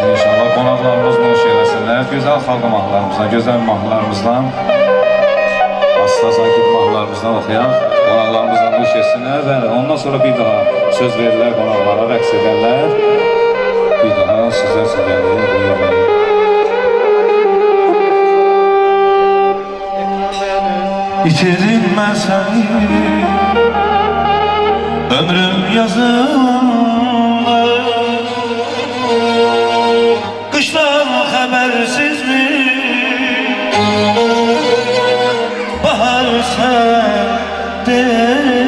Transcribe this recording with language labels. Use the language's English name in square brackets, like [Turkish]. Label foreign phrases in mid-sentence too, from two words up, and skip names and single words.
[Azerbaijani] İnşallah qonaqlarımız boş eləsinlər. Gözəl xalq mahnılarımızdan, gözəl mahnılarımızdan, asla sakit mahnılarımızdan oxuyaq. Qonaqlarımızdan boş etsinlər. Bəli, ondan sonra bir daha söz verirlər qonaqlara, rəqs edərlər. Bir daha sizlər sizlərdir. [Turkish] İtirdim ben seni ömrüm yazında. Kıştan habersiz mi bahar sende?